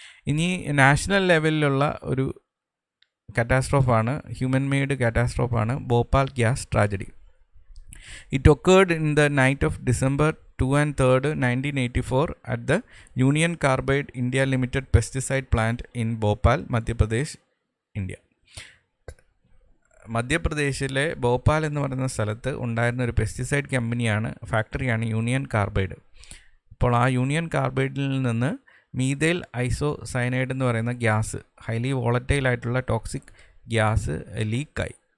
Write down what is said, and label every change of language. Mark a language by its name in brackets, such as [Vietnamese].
[Malayalam] ഇനി നാഷണൽ ലെവലിലുള്ള ഒരു കാറ്റാസ്ട്രോഫാണ്, human made കാറ്റാസ്ട്രോഫാണ് Bhopal gas tragedy. [English] It occurred in the night of December 2 and 3rd, 1984 at the Union Carbide India Limited pesticide plant in Bhopal, Madhya Pradesh, India. [Malayalam] മധ്യപ്രദേശിലെ ഭോപ്പാൽ എന്ന് പറയുന്ന സ്ഥലത്ത് ഉണ്ടായിരുന്ന ഒരു പെസ്റ്റിസൈഡ് ഫാക്ടറിയാണ് യൂണിയൻ കാർബൈഡ്. അപ്പോൾ ആ യൂണിയൻ കാർബൈഡിൽ നിന്ന് മീഥൈൽ ഐസോസയനൈഡ് എന്ന് പറയുന്ന ഗ്യാസ്, ഹൈലി വോളറ്റൈൽ ആയിട്ടുള്ള ടോക്സിക് ഗ്യാസ് ലീക്കായി.